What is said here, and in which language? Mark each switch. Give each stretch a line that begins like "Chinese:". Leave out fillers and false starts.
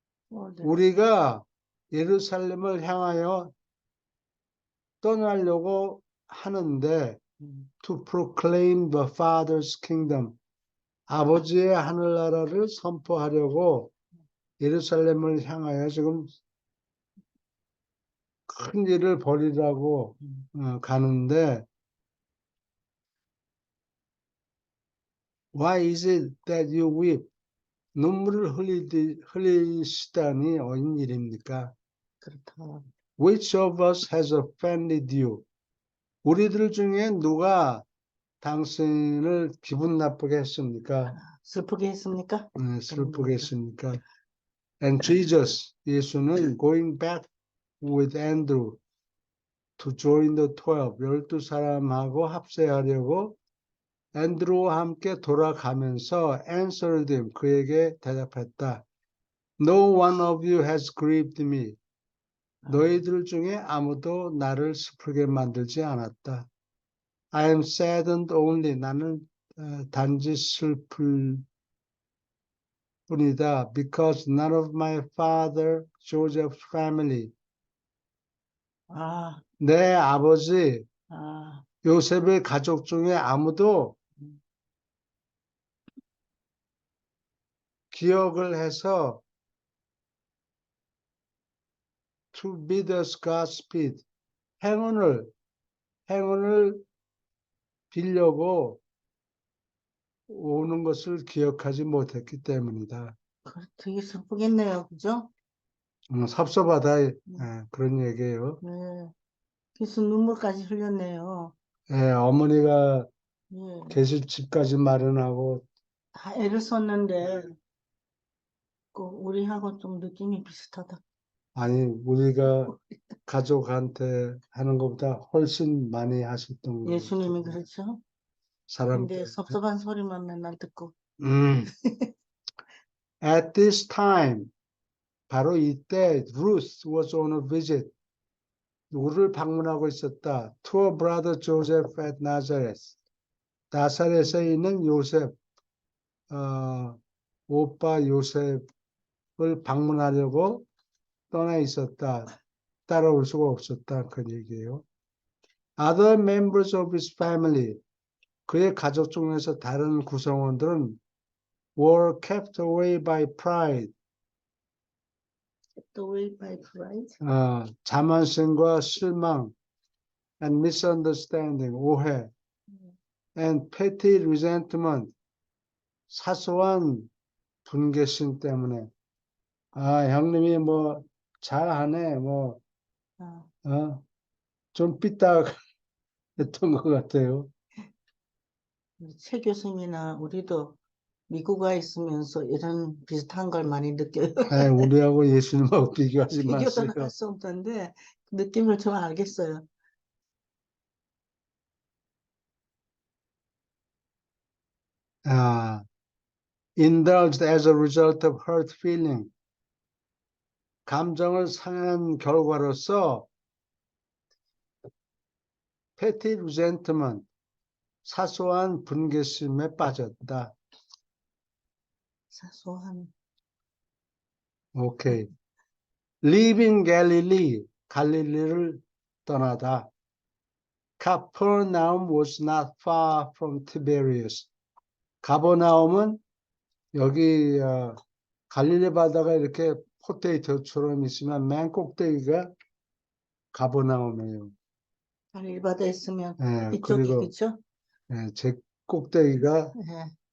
Korean: 우리가 예루살렘을 향하여 떠나려고 하는데,
English: to proclaim the Father's kingdom,
Korean: 아버지의 하늘나라를 선포하려고 예루살렘을 향하여 지금 큰 일을 벌이라고 가는데,
English: Why is it that you weep?
Korean: 눈물을 흘리시다니 어인 일입니까? 그렇다.
English: Which of us has offended you?
Korean: 우리들 중에 누가 당신을 기분 나쁘게 했습니까? 슬프게 했습니까? 슬프게 했습니까?
English: And Jesus,
Korean: 예수는
English: going back with Andrew to join the 12,
Korean: 12사람하고 합세하려고 앤드루와 함께 돌아가면서
English: answered him,
Korean: 그에게 대답했다.
English: No one of you has grieved me.
Korean: 너희들 중에 아무도 나를 슬프게 만들지 않았다.
English: I am saddened only.
Korean: 나는 단지 슬플 뿐이다.
English: Because none of my father Joseph's family.
Korean: 아, 내 아버지 아, 요셉의 가족 중에 아무도 기억을 해서
English: to bid us Godspeed.
Korean: 행운을 빌려고 오는 것을 기억하지 못했기 때문이다. 되게 슬프겠네요. 그죠? 섭섭하다. 그런 얘기예요. 네. 그래서 눈물까지 흘렸네요. 예, 어머니가 예. 계실 집까지 마련하고 다 애를 썼는데, 우리하고 좀 느낌이 비슷하다. 아니 우리가 가족한테 하는 것보다 훨씬 많이 하셨던 것 예수님이 같아요. 그렇죠? 사람들. 근데 섭섭한 소리만 맨날 듣고. 음.
English: At this time,
Korean: 바로 이때
English: Ruth was on a visit.
Korean: 누구를 방문하고 있었다.
English: To her brother Joseph at Nazareth.
Korean: 나사렛에 있는 요셉, 오빠 요셉을 방문하려고 떠나 있었다. 따라올 수가 없었다. 그 얘기예요.
English: Other members of his family,
Korean: 그의 가족 중에서 다른 구성원들은
English: were kept away by pride, The way by pride.
Korean: 자만심과 실망,
English: and misunderstanding,
Korean: 오해,
English: and petty resentment,
Korean: 사소한 분개심 때문에 형님이 뭐 잘하네, 뭐 좀 삐딱했던 것 같아요. 최 교수님이나 우리도 미국 와 있으면서 이런 비슷한 걸 많이 느껴요. 우리하고 예수님하고 비교하지 마세요. 비교도 할 수 없던데 느낌을 좀 알겠어요.
English: Indulged as a result of hurt feeling.
Korean: 감정을 상한 결과로서
English: petty resentment,
Korean: 사소한 분개심에 빠졌다. 사소한. 오케이.
English: Leaving Galilee,
Korean: 갈릴리를 떠나다.
English: Capernaum was not far from Tiberias.
Korean: 가버나움은 여기 갈릴리 바다가 이렇게 포테이토처럼 있으면 맨 꼭대기가 가버나움이에요. 갈릴바다에 있으면 예, 이쪽이 그리고 그죠? 제 꼭대기가 예.